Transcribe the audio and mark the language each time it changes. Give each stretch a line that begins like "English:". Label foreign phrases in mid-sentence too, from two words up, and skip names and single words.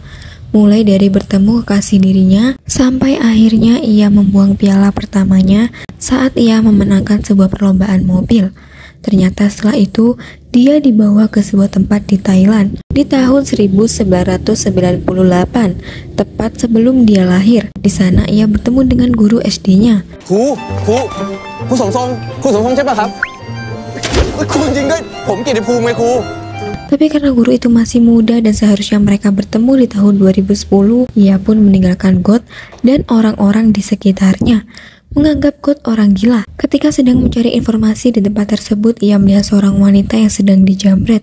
Indonesian: Mulai dari bertemu kekasih dirinya, sampai akhirnya ia membuang piala pertamanya saat ia memenangkan sebuah perlombaan mobil. Ternyata setelah itu, dia dibawa ke sebuah tempat di Thailand di tahun 1998, tepat sebelum dia lahir. Di sana ia bertemu dengan guru SD-nya.
Thai: Ku Song Song ใช่ป่ะครับครูจริงด้วยผมเกียรติภูมิไงครู
Indonesian: Tapi karena guru itu masih muda dan seharusnya mereka bertemu di tahun 2010, ia pun meninggalkan God dan orang-orang di sekitarnya, menganggap God orang gila. Ketika sedang mencari informasi di tempat tersebut, ia melihat seorang wanita yang sedang dijamret.